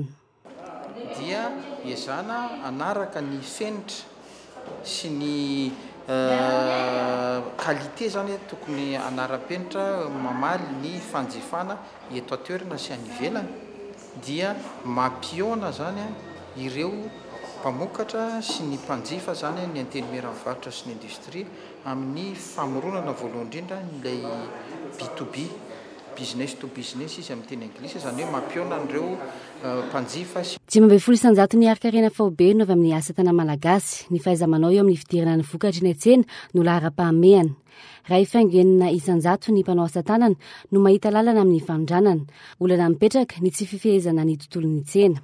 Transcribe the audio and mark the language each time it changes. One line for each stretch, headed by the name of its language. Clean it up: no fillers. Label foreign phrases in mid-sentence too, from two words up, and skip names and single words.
Malagasy: Dia iezana anaraka ny fenitra sy ny qualité zany tokony anaram-penitra mamaly ny fanjifana eto atoerana sy any ivelany dia mampiona zany ireo mpamokatra sy ny mpanjifa zany ny Antenimera mivarotra sy ny industrie amin'ny famoronana voalohany indrindra ilay B2B
English: business to business
Malagasy: izy amin'ny teny anglisy zany hoe mampiona an'ireo mpanjifa sy 12 ny arikarena faobe no avy amin'ny asa tanana malagasy ny fahaiza-manao eo amin'ny fidirana ny vokatra eny an-tsena no lahara-pahamehana. Raha ifaingoenina 100 ny mpanao asa tanana no mahita lalana amin'ny fandranana olana mipetraka ny tsy fifehezana ny tontolon'ny tsena.